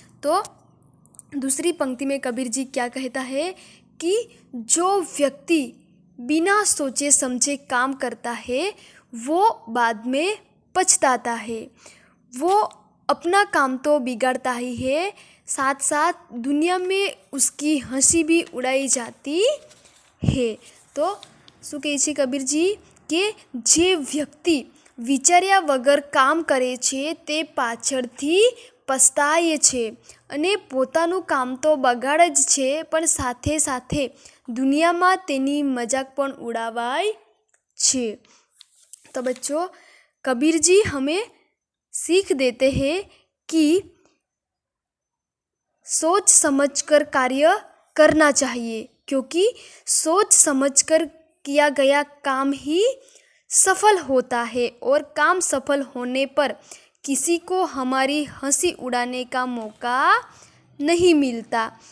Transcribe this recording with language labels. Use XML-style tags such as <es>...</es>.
<hi>तो दूसरी पंक्ति में कबीर जी क्या कहता है कि जो व्यक्ति बिना सोचे समझे काम करता है वो बाद में पछताता है। वो अपना काम तो बिगाड़ता ही है, साथ साथ दुनिया में उसकी हंसी भी उड़ाई जाती है। तो</hi> <gu>શું કહે છે કબીર जी કે જે વ્યક્તિ વિચાર્યા વગર કામ કરે છે તે પાછળથી પસ્તાય છે અને પોતાનું કામ તો બગાડે જ છે પણ સાથે સાથે દુનિયામાં તેની મજાક પણ ઉડાવાય છે।</gu> <hi>तो बच्चों, कबीर जी हमें सीख देते हैं कि सोच समझकर कार्य करना चाहिए, क्योंकि सोच समझकर किया गया काम ही सफल होता है और काम सफल होने पर किसी को हमारी हंसी उड़ाने का मौका नहीं मिलता।</hi>